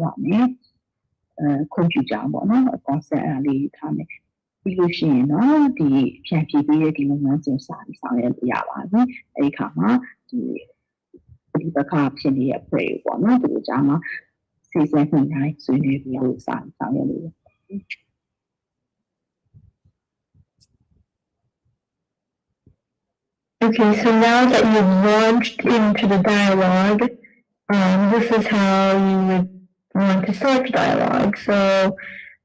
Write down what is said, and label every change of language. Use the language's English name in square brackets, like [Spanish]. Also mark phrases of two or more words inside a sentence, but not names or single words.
[Burmese] ပါမယ်ခွင့်ပြုကြအောင်ပေါ့နော် concept အဲ့လေးယူထားမယ်ပြီးလို့ရှိရင်တော့ဒီ ဖြန့်ဖြေပေးတဲ့ဒီလုပ်ငန်းစဉ်စာပြီးဆောင်ရွက်ရပါမယ်အဲ့ဒီခါမှာဒီပဋိပက္ခဖြစ်နေတဲ့အဖွဲ့တွေပေါ့နော်သူတို့ကြားမှာစိတ်ဆက်နှိမ့်တိုင်းဆွေးနွေးပြီးလို့ဆောင်ရွက်လို့ [English] Okay, so now that you've launched into the dialogue, this is how you would want to start the dialogue. So